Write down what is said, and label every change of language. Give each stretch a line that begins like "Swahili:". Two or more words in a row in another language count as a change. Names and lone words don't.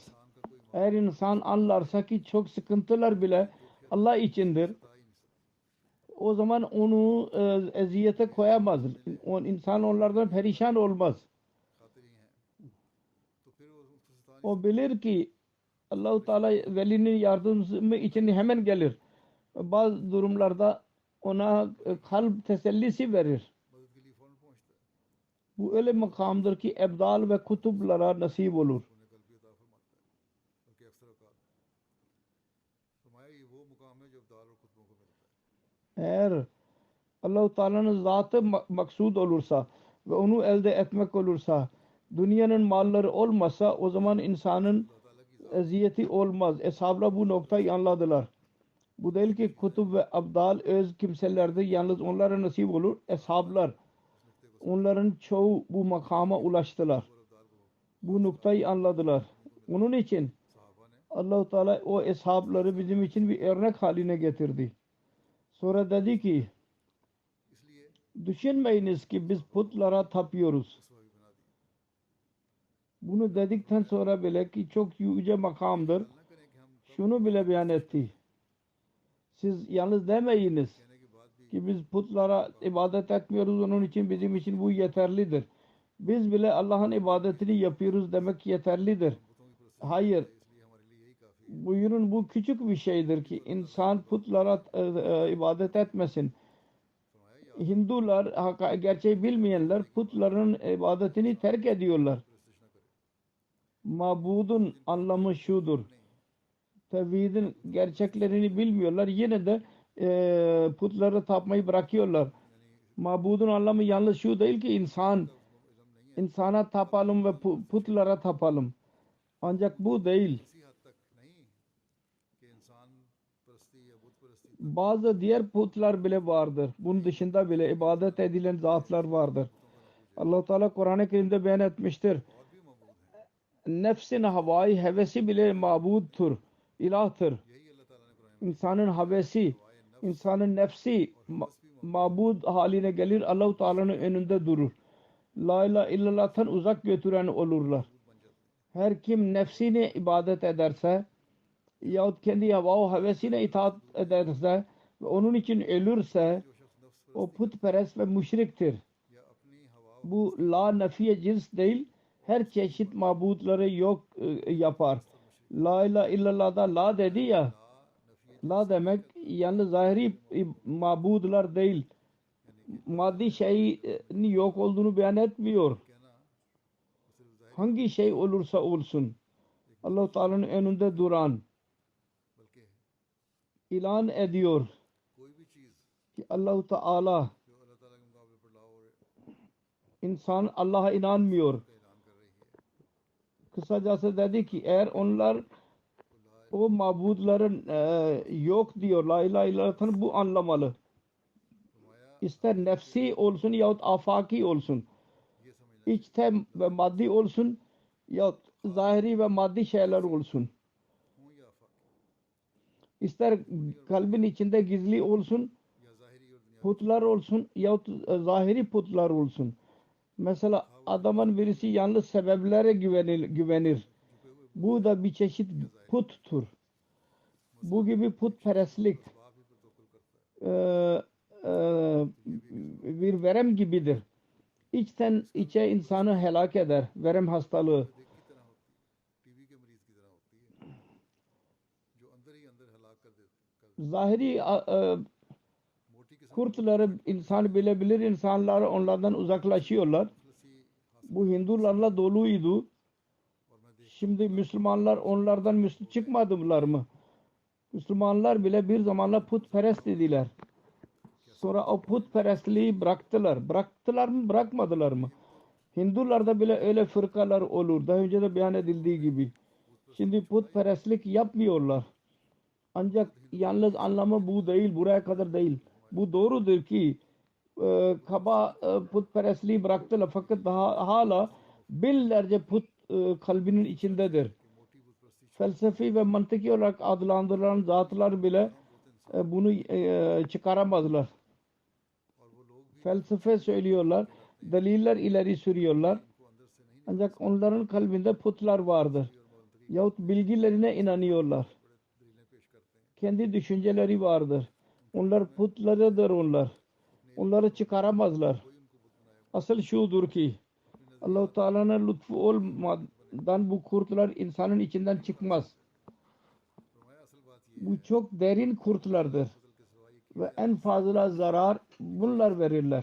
Turkish: Eğer insan anlarsa ki çok sıkıntılar bile Allah içindir, o zaman onu eziyete koyamaz. İnsan onlardan perişan olmaz. O bilir ki Allah-u Teala velinin yardımı için hemen gelir. Bazı durumlarda ona kalp tesellisi verir.
Urdu: مدد کے لیے فوراً پہنچتا ہے,
Turkish: Bu öyle makamdır ki ebdal ve kutuplara nasip olur.
Urdu: انہیں قلبی عطا فرماتا ہے، بلکہ اکثر اوقات فرمایا یہ وہ مقام ہے جو ابدال اور قطبوں کو ملتا ہے.
Turkish: Eğer Allah-u Teala'nın zatı maksud olursa ve onu elde etmek olursa, dünyanın malları olmasa o zaman insanın
Urdu: اللہ تعالیٰ کی ذات
Turkish: eziyeti olmaz. Eshablar bu noktayı anladılar. Bu değil ki kutub ve abdal öz kimselerdir. Yalnız onlara nasip olur. Eshablar, onların çoğu bu makama ulaştılar.
Urdu: اور ابدال کو
Turkish: Bu noktayı anladılar. Onun için
Urdu: صحابہ نے
Turkish: Allah-u Teala o eshabları bizim için bir örnek haline getirdi. Sonra dedi ki,
Urdu: इसलिए
Turkish: düşünmeyiniz ki biz putlara tapıyoruz.
Urdu: اسوہ بھی بنا دیا.
Turkish: Bunu dedikten sonra bile ki çok yüce makamdır.
Urdu: نہ کریں کہ ہم
Turkish: Şunu bile beyan etti. Siz yalnız demeyiniz
Urdu: کہنے کے بعد بھی
Turkish: ki biz putlara ibadet etmiyoruz. Onun için bizim için bu yeterlidir. Biz bile Allah'ın ibadetini yapıyoruz demek yeterlidir.
Urdu: بتوں کی پرستی
Turkish: Hayır.
Urdu: اس لیے ہمارے لیے یہی کافی ہے.
Turkish: Buyurun bu küçük bir şeydir ki insan putlara ibadet etmesin.
Urdu: فرمایا یہ
Turkish: Hindular, gerçeği bilmeyenler putların ibadetini terk ediyorlar.
Urdu: پرستش نہ کرے,
Turkish: Mabudun anlamı şudur. Tevhidin gerçeklerini bilmiyorlar. Yine de putları tapmayı bırakıyorlar. Mabudun anlamı yalnız şu değil ki insana tapalım ve putlara tapalım. Ancak bu değil.
Urdu: اسی حد تک نہیں کہ انسان پرستی یا بت پرستی
Turkish: Bazı diğer putlar bile vardır. Bunun dışında bile ibadet edilen zatlar vardır. Allah Teala Kur'an-ı Kerim'de beyan etmiştir.
Urdu: اور بھی معبود ہیں.
Turkish: Nefsin havai hevesi bile mabudtur, ilahtır.
Urdu: یہی اللہ تعالیٰ نے قرآن
Turkish: İnsanın havesi, insanın nefsi mabud haline gelir. Allah-u Teala'nın önünde durur.
Arabic: لا إله إلا الله'tan
Turkish: uzak götüren olurlar. Her kim nefsine ibadet ederse yahut kendi hava hevesine itaat ederse ve onun için ölürse
Urdu: جو شخص نفس
Turkish: o putperest ve müşriktir.
Urdu: یا اپنی ہوا
Turkish: Bu la nafiye cins değil. Her çeşit mabudları yok yapar.
Arabic: لا إله إلا الله'da
Turkish: la dedi ya. La demek yalnız zahiri mabudlar değil. Maddi şeyin yok olduğunu beyan etmiyor.
Urdu: کہنا وہ صرف ظاہر
Turkish: Hangi şey olursa olsun Allah-u Teala'nın önünde duran
Urdu: बल्कि
Turkish: ilan ediyor
Urdu: کوئی بھی چیز
Turkish: ki Allah-u Teala
Urdu: جو اللہ تعالیٰ کے مقابلے پر لاؤ اور
Turkish: insan Allah'a inanmıyor.
Urdu: کا اعلان کر رہی ہے.
Turkish: Kısacası dedi ki eğer onlar o mabudların yok diyor.
Arabic: لا إله إلا الله'tan
Turkish: bu anlamalı.
Urdu: फरमाया
Turkish: İster nefsi olsun yahut afaki olsun.
Urdu: یہ سمجھ لیں
Turkish: İçte ve maddi olsun yahut zahiri ve maddi şeyler olsun.
Urdu: ہوں یا آفاقی
Turkish: İster kalbin içinde gizli olsun,
Urdu: یا ظاہری اور دنیا
Turkish: putlar olsun yahut zahiri putlar olsun. Mesela adamın birisi yalnız sebeplere güvenir. Bu da bir çeşit puttur. Bu gibi putperestlik
Urdu: باپ ہی پر توکل کرتا ہے.
Turkish: bir verem gibidir. İçten içe insanı helak eder. Verem hastalığı.
Urdu: دیکھ کی طرح ہوتی ہے، ٹی بی کے مریض کی طرح ہوتی ہے، جو اندر ہی اندر ہلاک کر دیتی
Turkish: Zahiri
Urdu: موٹی قسم
Turkish: kurtları insan bilebilir. İnsanlar onlardan uzaklaşıyorlar.
Urdu: मुखलसी
Turkish: Bu Hindularla doluydu.
Urdu: اور میں دیکھ
Turkish: Şimdi Müslümanlar onlardan çıkmadılar mı? Müslümanlar bile bir zamanlar putperest dediler. Sonra o putperestliği bıraktılar. Bıraktılar mı, bırakmadılar mı? Hindularda bile öyle fırkalar olur. Daha önce de beyan edildiği gibi. Şimdi putperestlik yapmıyorlar. Ancak yalnız anlamı bu değil, buraya kadar değil. Bu doğrudur ki kaba putperestliği bıraktılar. Fakat daha hala binlerce put kalbinin içindedir. Felsefi ve mantıki olarak adlandırılan zatlar bile bunu çıkaramazlar.
Urdu: اور وہ لوگ بھی
Turkish: Felsefe söylüyorlar, deliller ileri sürüyorlar.
Urdu: کو اندر سے نہیں
Turkish: Ancak onların kalbinde putlar vardır. Yahut bilgilerine inanıyorlar.
Urdu: دلیلیں پیش کرتے ہیں.
Turkish: Kendi düşünceleri vardır. Onlar putlarıdır onlar. Onları çıkaramazlar. Asıl şudur ki Allah-u Teala'nın lütfu olmadan bu kurtlar insanın içinden çıkmaz. Bu çok derin kurtlardır ve en fazla zarar bunlar verirler.